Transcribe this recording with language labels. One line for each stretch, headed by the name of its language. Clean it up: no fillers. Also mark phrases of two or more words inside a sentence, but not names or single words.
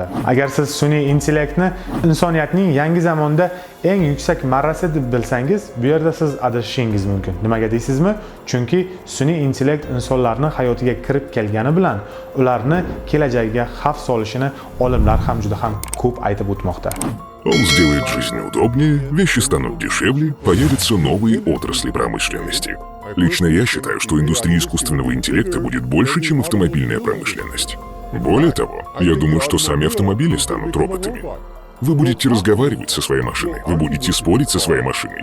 Uzbek: Agar siz sun'iy intellektni insoniyatning yangi zamonda eng yuksak marrasi deb bilsangiz, bu yerda siz adashishingiz mumkin. Nimaga deysizmi? Chunki sun'iy intellekt insonlarning hayotiga kirib kelgani bilan ularni kelajagiga xavf solishini olimlar ham juda ham ko'p aytib o'tmoqda.
Russian: Он сделает жизнь удобнее, вещи станут дешевле, появятся новые отрасли промышленности. Лично я считаю, что индустрия искусственного интеллекта будет больше, чем автомобильная промышленность. Более того, я думаю, что сами автомобили станут роботами. Вы будете разговаривать со своей машиной, вы будете спорить со своей машиной.